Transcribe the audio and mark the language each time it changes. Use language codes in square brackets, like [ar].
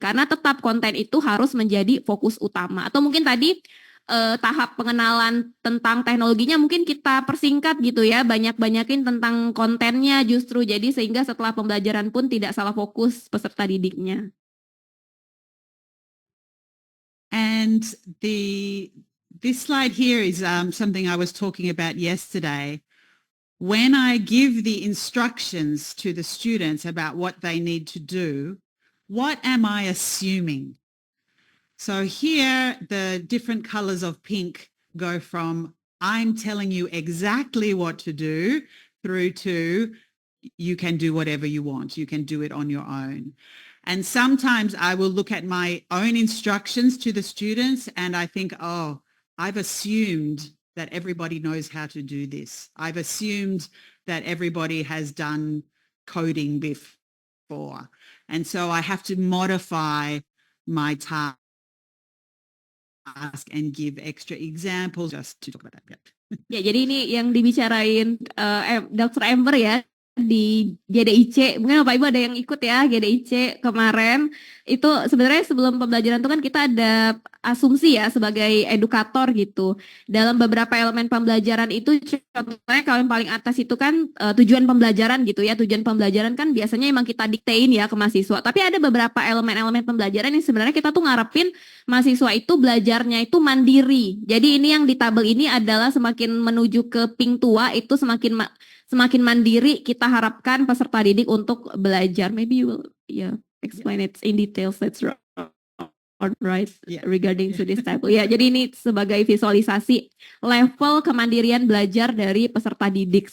[id] Karena tetap konten itu harus menjadi fokus utama. Atau mungkin tadi tahap pengenalan tentang teknologinya mungkin kita persingkat gitu ya, banyakin tentang kontennya justru, jadi sehingga setelah pembelajaran pun tidak salah fokus peserta didiknya. [en] And this slide here is something I was talking about yesterday. When I give the instructions to the students about what they need to do, what am I assuming? So here, the different colors of pink go from I'm telling you exactly what to do through to you can do whatever you want. You can do it on your own. And sometimes I will look at my own instructions to the students and I think, oh, I've assumed that everybody knows how to do this. I've assumed that everybody has done coding before. And so I have to modify my task and give extra examples just to talk about that. [id] Ya, jadi ini yang dibicarain Dr. Amber ya di GDIC. Mungkin Bapak Ibu ada yang ikut ya GDIC kemarin. Itu sebenarnya sebelum pembelajaran itu kan kita ada asumsi ya sebagai edukator gitu. Dalam beberapa elemen pembelajaran itu contohnya kalau yang paling atas itu kan tujuan pembelajaran gitu ya. Tujuan pembelajaran kan biasanya emang kita diktein ya ke mahasiswa. Tapi ada beberapa elemen-elemen pembelajaran yang sebenarnya kita tuh ngarepin mahasiswa itu belajarnya itu mandiri. Jadi ini yang di tabel ini adalah semakin menuju ke pink tua itu semakin mandiri kita harapkan peserta didik untuk belajar. [en] Maybe you will explain it in details. That's right regarding to this table. [id] Ya, jadi ini sebagai visualisasi level kemandirian belajar dari peserta didik.